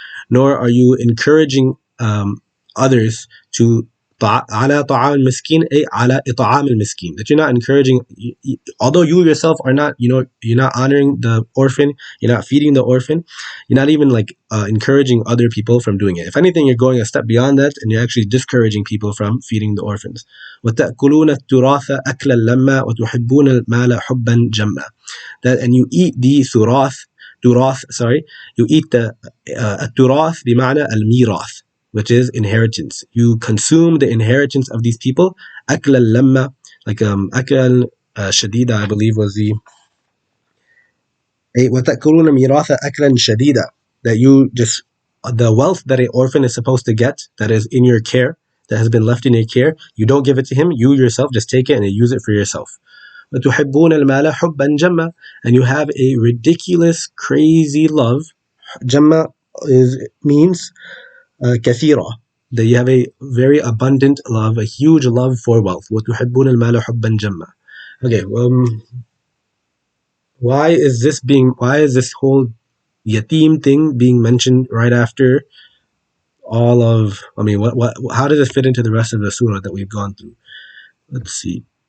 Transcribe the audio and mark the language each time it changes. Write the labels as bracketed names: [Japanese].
[English] Nor are you encouraging others to [Arabic] على طعام المسكين أي على إطعام المسكين. [English] That you're not encouraging, although you yourself are not, you're not honoring the orphan, you're not feeding the orphan, you're not even encouraging other people from doing it. If anything, you're going a step beyond that and you're actually discouraging people from feeding the orphans. [Arabic] وَتَأْكُلُونَ التُّرَاثَ أَكْلًا لَمًّا وَتُحِبُّونَ الْمَالَ حُبًّا جَمًّا. [English] That, and you eat the sorry, you eat the [Arabic] التراث بمعنى الميراث, [English] which is inheritance. You consume the inheritance of these people. [Arabic] أكل اللمة, أكل شديدة, [English] I believe was the [Arabic] وتأكلون ميراث أكلا شديدا. [English] That you just, the wealth that an orphan is supposed to get, that is in your care, that has been left in your care, you don't give it to him. You yourself just take it and use it for yourself. [Arabic] وتحبون المال حبا جما. [English] And you have a ridiculous, crazy love. [Arabic] جما [English] means [Arabic] كثيرة. [English] That you have a very abundant love, a huge love for wealth. [Arabic] وتحبون المال حبا جما. [English] Okay, why is this whole yatim thing being mentioned right after all of, I mean, how does it fit into the rest of the surah that we've gone through? Let's see.